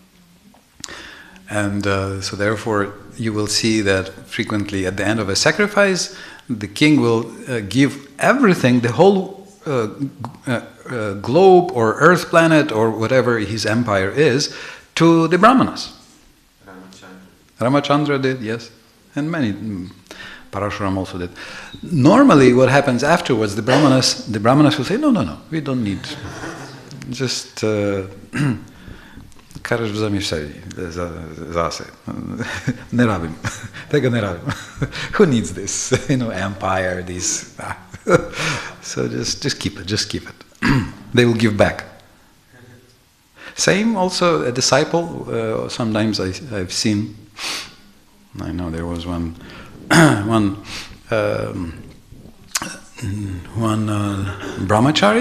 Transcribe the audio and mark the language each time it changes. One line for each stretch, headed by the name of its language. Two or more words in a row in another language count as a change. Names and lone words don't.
English: And so therefore, you will see that frequently at the end of a sacrifice, the king will give everything, the whole globe or earth planet or whatever his empire is, to the Brahmanas. Ramachandra did, yes. And many, Parashuram also did. Normally what happens afterwards, the Brahmanas will say, no, we don't need. Just...
Slovenian: Karaš vzemi sebi zase. Ne rabim. Tega ne rabim.
English: Who needs this? Empire, this. So just keep it. They will give back. Same also a disciple. Sometimes I've seen. I know there was one brahmachari.